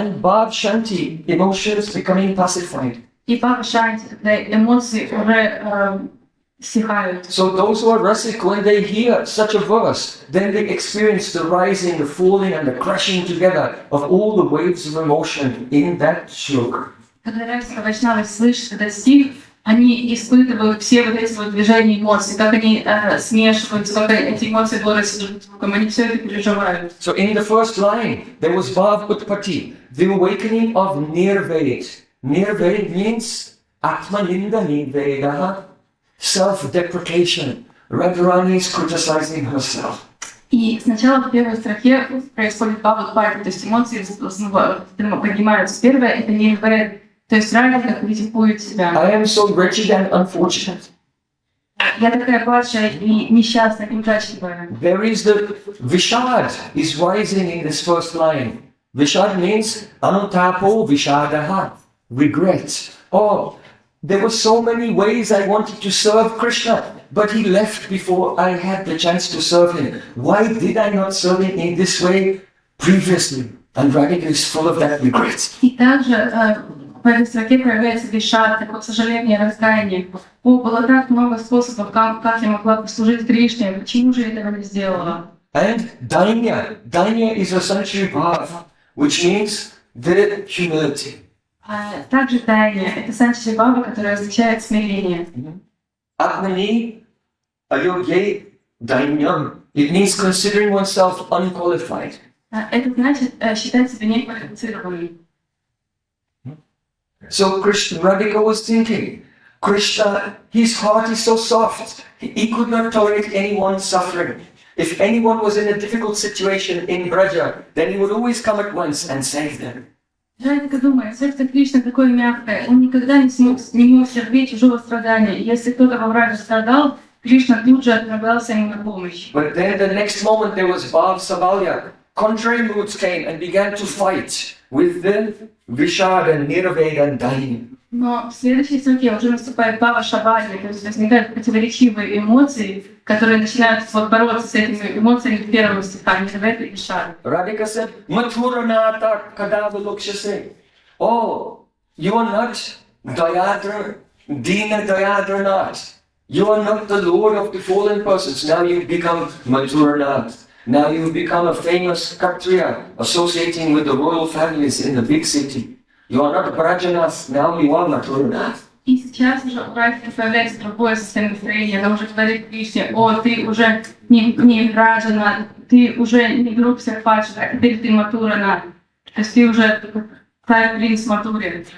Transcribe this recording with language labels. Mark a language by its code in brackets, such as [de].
[en] And Bhav Shanti, emotions becoming pacified. [ru] И Бхава Шанти, когда эмоции уже стихают. [en] So those who are rasic, when they hear such a verse, then they experience the rising, the falling and the crashing together of all the waves of emotion in that shloka. [ru] Когда райские вайшнавы слышат этот стих, они испытывают все вот эти вот движения эмоций, как они смешиваются, как эти эмоции борются друг с другом, они все это переживают. [en] So in the first line, there was Bhav Utpatti, the awakening of Nirved. Nirved means [sa] Atmaninda Nirvedaha, [en] self-deprecation. Radharani is criticizing herself. [ru] И сначала в первой строке происходит Бхава Утпати, то есть эмоции поднимаются. Первое — это Нирвед, то есть Радика критикует себя. [en] I am so wretched and unfortunate. [ru] Я такая падшая и несчастная, и удачливая. [en] There is the Vishad is rising in this first line. Vishad means [sa] Anutapo Vishadaha, [en] regret. Oh, there were so many ways I wanted to serve Krishna, but he left before I had the chance to serve him. Why did I not serve him in this way previously? And Radhika is full of that regret. [ru] И также в этой строке проявляется вишат, такое сожаление, раскаяние. О, было так много способов, как я могла послужить Кришне, почему же я этого не сделала? [en] And Dainya. Dainya is a Sanchari Bhav, which means the humility. [ru] Также Дайня — это санчари бхава, которое означает смирение. [sa] Atmani ayogye dainyam. [en] It means considering oneself unqualified. [ru] Это значит считать себя неквалифицированным. [en] So Krishna Radhika was thinking, Krishna, his heart is so soft. He could not tolerate anyone's suffering. If anyone was in a difficult situation in Braja, then he would always come at once and save them. [ru] Радика думает, сердце Кришны такое мягкое, он никогда не мог терпеть чужого страдания. Если кто-то во враге страдал, Кришна тут же отправлялся ему на помощь. [en] But then the next moment there was Bhav Savalya. Contrary moods came and began to fight with the Vishada, Nirveda and Daini. [ru] Но в следующей строке уже наступает Бхава Шабали, то есть возникают противоречивые эмоции, которые начинают бороться с этими эмоциями первого стиха, Нирведа и Шара. [en] Radhika said, [sa] Mathuranata kadava lokshase. [en] Oh, you are not Dayadra, Dina Dayadra not. You are not the lord of the fallen persons. Now you've become Mathuranath. Now you've become a famous Kshatriya, associating with the royal families in the big city. You are not Brajanath, now you are Mathuranath. [ru] И сейчас уже у Радхи появляется другое состояние настроения, она уже говорит Кришне: о, ты уже не Раджана, ты уже не друг всех падших, а теперь ты Матурана. То есть ты уже царь принц Матури.